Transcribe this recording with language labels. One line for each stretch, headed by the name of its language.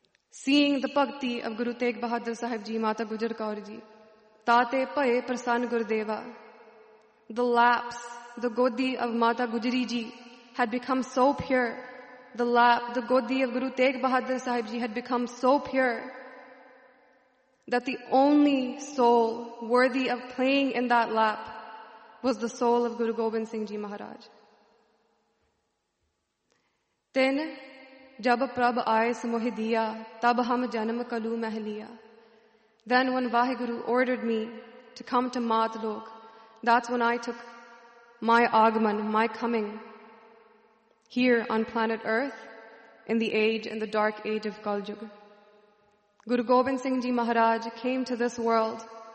English: Seeing the bhakti of Guru Tegh Bahadur Sahib Ji, Mata Gujar Kaur Ji, Tate Paye Prasan Gurudeva, the laps, the godi of Mata Gujari Ji had become so pure. The lap, the godi of Guru Tegh Bahadur Sahib Ji had become so pure that the only soul worthy of playing in that lap was the soul of Guru Gobind Singh Ji Maharaj. Then,
Punjabi: ਜਬ ਪ੍ਰਭ ਆਏ ਸਮੋਹੀ ਦੀਆ, ਤਬ ਹਮ ਜਨਮ ਕਲੂ ਮਹਿ ਲੀਆ.
English: Then when Vaheguru ordered me to come to Mat Lok, that's when I took my agman, my coming, here on planet Earth, in the age, in the dark age of Kaljug. Guru Gobind Singh Ji Maharaj came to this world.